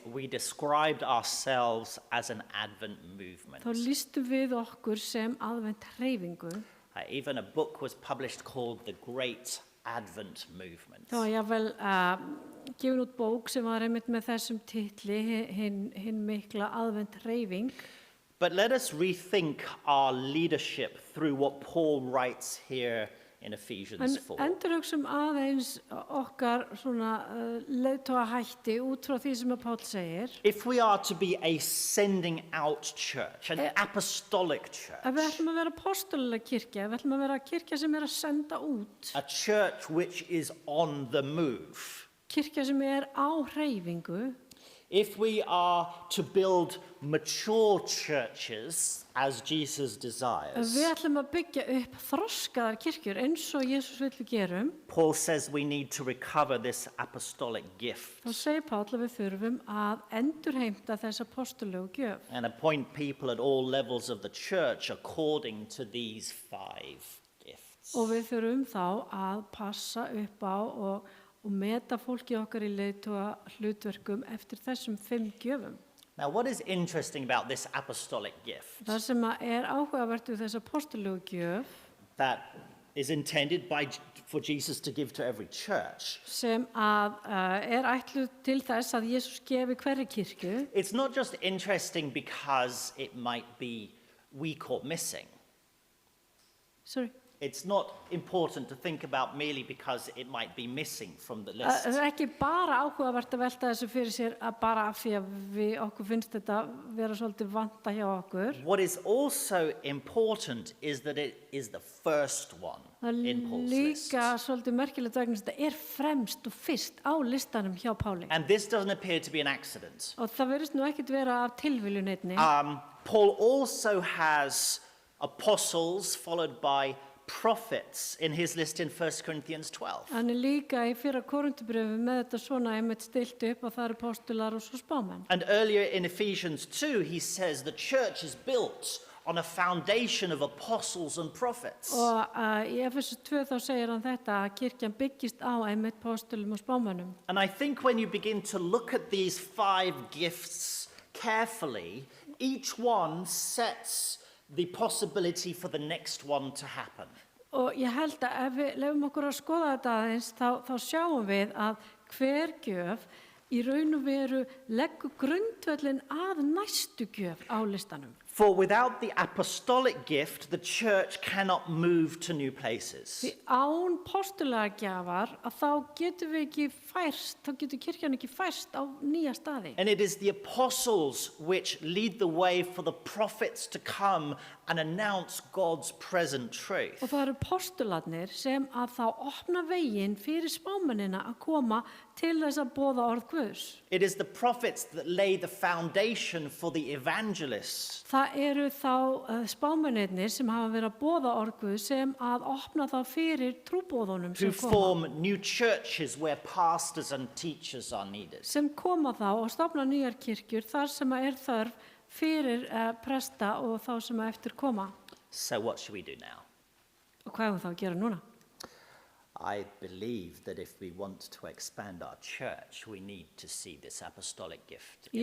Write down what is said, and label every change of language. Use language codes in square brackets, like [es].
[en] we described ourselves as an Advent movement. [is] þá lýstum við okkur sem aðvent hreyfingu. [en] Even a book was published called The Great Advent Movement. [is] Þá var jáfnvel gefin út bók sem var einmitt með þessum titli, hinn mikla aðvent hreyfing. [en] But let us rethink our leadership through what Paul writes here in [is] En [en] Ephesians 4. [is] endurhugsum aðeins okkar svona leiðtogahætti út frá því sem að Páll segir. [en] If we are to be a sending out church, an apostolic church, [is] Ef við ætlum að vera apóstolilega kirkja, ef við ætlum að vera kirkja sem að senda út, [en] a church which is on the move, [is] kirkja sem á hreyfingu, [en] if we are to build mature churches as Jesus [is] ef [en] desires, [is] við ætlum að byggja upp þroskaðar kirkjur eins og Jesús vill við gerum, [en] Paul says we need to recover this apostolic gift [is] þá segir Páll að við þurfum að endurheimta þessa apóstolegu gjöf [en] and appoint people at all levels of the church according to these 5 gifts. [is] og við þurfum þá að passa upp á og meta fólki okkar í leiðtoga hlutverkum eftir þessum 5 gjöfum. [en] Now, what is interesting about this apostolic gift [is] Það sem að áhugavert við þessa apóstolegu gjöf [en] that is intended for Jesus to give to every church? [is] sem að ætluð til þess að Jesús gefi hverri kirkju. [en] It's not just interesting because it might be weak or missing. Sorry. It's not important to think about merely because it might be missing from the [is] Það [en] list. [is] ekki bara áhugavert að velta þessu fyrir sér að bara af því að okkur finnst þetta vera svolítið vanta hjá okkur. [en] What is also important is that it is the first one [is] Það [en] in Paul's list. [is] líka svolítið merkilegt vegna þess að þetta fremst og fyrst á listanum hjá Páli. [en] And this doesn't appear to be an accident. [is] Og það verðist nú ekkert vera af tilviljun einni. [en] Paul also has apostles followed by prophets in his list in 1 Corinthians 12. [is] Hann líka í fyrra Korintubröfu með þetta svona einmitt stilt upp og það eru postular og svo spámenn. [en] And earlier in Ephesians 2, he says the church is built on a foundation of apostles and prophets. [is] Og í Efesus 2 þá segir hann þetta að kirkjan byggist á einmitt postulum og spámennum. [en] And I think when you begin to look at these 5 gifts carefully, each one sets the possibility for the next one to happen. [is] Og ég held að ef við lefum okkur að skoða þetta aðeins þá sjáum við að hver gjöf í raun og veru leggur grundvöllin að næstu gjöf á listanum. [en] For without the apostolic gift, the church cannot move to new places. [is] Því án postulagjafar að þá getum við ekki færst, þá getur kirkjan ekki færst á nýja staði. [en] And it is the apostles which lead the way for the prophets to come and announce God's present truth. [is] Og það eru postularnir sem að þá opna veginn fyrir spámennina að koma til þess að boða orð Guðs. [en] It is the prophets that lay the foundation for the evangelists. [is] Það eru þá spámennirnir sem hafa verið að boða orð Guðs sem að opna þá fyrir trúboðunum [en] Who [is] sem koma. [en] form new churches where pastors and teachers are needed. [is] Sem koma þá og stofna nýjar kirkjur þar sem að þörf fyrir presta og þá sem að eftir koma. [en] So what should we do now? [is] Og hvað þá að gera núna? [en] I believe that if we want to expand our church, we need to see this apostolic gift in